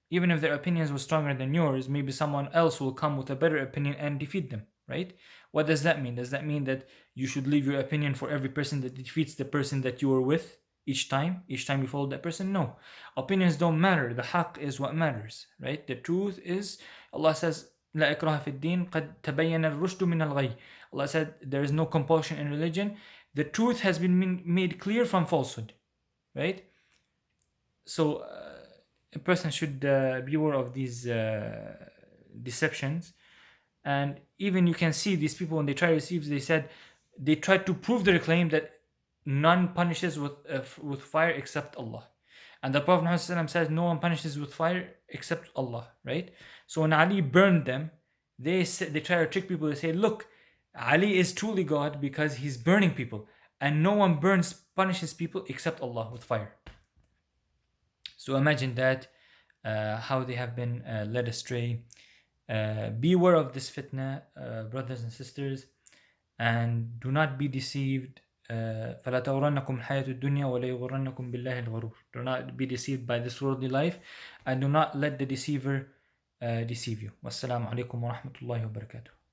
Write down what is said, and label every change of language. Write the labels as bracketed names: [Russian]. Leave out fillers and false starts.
[English] Even if their opinions were stronger than yours, maybe someone else will come with a better opinion and defeat them, right? What does that mean? Does that mean that you should leave your opinion for every person that defeats the person that you were with each time you follow that person? No. Opinions don't matter. The haqq is what matters, right? The truth is, Allah says, [Arabic] لا إكراه في الدين قد تبين الرشد من الغي. [English] Allah said there is no compulsion in religion. The truth has been made clear from falsehood, right? So a person should be aware of these deceptions. And even you can see these people, when they try to deceive, they try to prove their claim that none punishes with fire except Allah. And the Prophet Muhammad says no one punishes with fire except Allah, right? So when Ali burned them, they try to trick people. They say, look, Ali is truly God because he's burning people, and no one punishes people except Allah with fire. So imagine that, how they have been led astray. Beware of this fitna, brothers and sisters, and do not be deceived. [Arabic] فلا تغرنكم الحياة الدنيا ولا يغرنكم بالله الغرور. [English] Do not be deceived by this worldly life, and do not let the deceiver deceive you. Wassalamu alaikum wa rahmatullahi wa barakatuh.